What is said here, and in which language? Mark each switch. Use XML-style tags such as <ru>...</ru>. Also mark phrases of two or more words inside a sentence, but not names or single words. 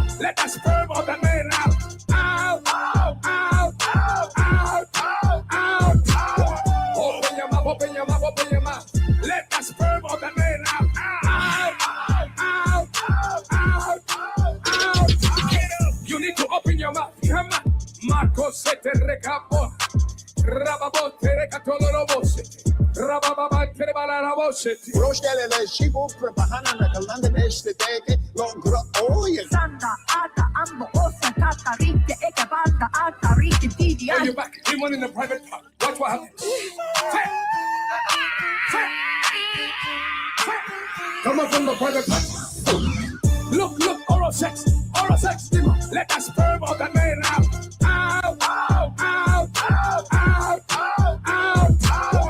<en>Let the sperm of the man out. Out, out, out, out, out, out, out, out. Open your mouth, open your mouth, open your mouth. Let the sperm of the man out. Out, out, out, out, out, out. Get up. You need to open your mouth. Come on. Marco se te recapo. Rababote recatolorobose. Rabababate rebalarabose. Roşkelele şibu prepahana nakalanda beşte teke longra oye. Sanda ata ambo osa tata rite eke banda ata rite didi. Oh, you're back. Everyone in the private part. Watch what happens. Come on from the private part. Look, oral sex, demon. Let the sperm of the man out. Out, out, out, out, out, out, out, out.</en>